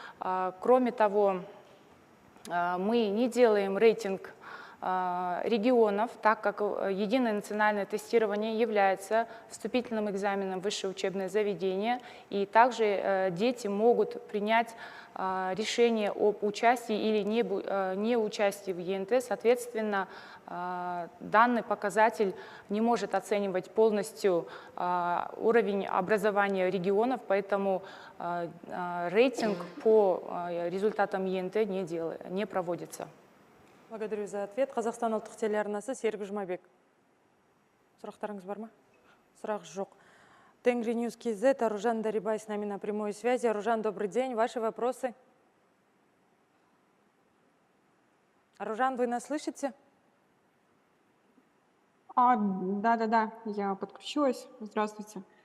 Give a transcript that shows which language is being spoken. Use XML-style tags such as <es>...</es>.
<ru>Кроме того, мы не делаем рейтинг регионов, так как единое национальное тестирование является вступительным экзаменом в высшее учебное заведение, и также дети могут принять решение об участии или не участии в ЕНТ. Соответственно, данный показатель не может оценивать полностью уровень образования регионов, поэтому рейтинг по результатам ЕНТ не проводится. Благодарю за ответ.</ru> <kk>Қазақстан ұлттық телеарнасы, Серік Жұмабек. Сұрақтарыңыз бар ма? Сұрақ жоқ.</kk> <ru>Тенгри Ньюс КЗ, Аружан Дарибай с нами на прямой связи. Аружан, добрый день. Ваши вопросы? Аружан, вы нас слышите? Да, я подключилась. Здравствуйте.</ru>